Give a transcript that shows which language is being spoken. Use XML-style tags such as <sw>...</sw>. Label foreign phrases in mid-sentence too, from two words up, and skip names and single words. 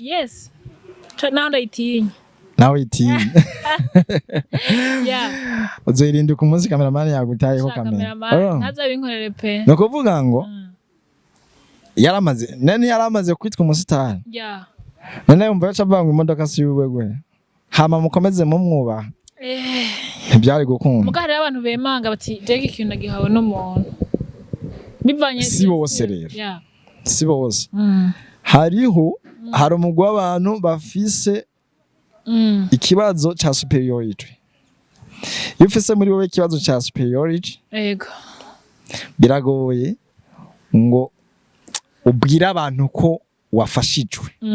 <rn>naho ndayitinya nawe itinya uzoyirinda ku munsi cameraman yagutayeho kamera ntazabinkorere pe no kuvuga ngo yaramaze kwitwa umusitari none yumva yaca avanga imodoka si wiwe hama mukomeze mu mwubaha ntibyari gukunda mugari abantu bemanga bati jege ikintu nagihawe n'umuntu bivanye si bose rero si bose hariho hari umugwi w'abantu bafise ikibazo cha superiority iyo ufise muri wowe ikibazo cha superiority biragoye ngo ubwira abantu ko wafashijwe</rn>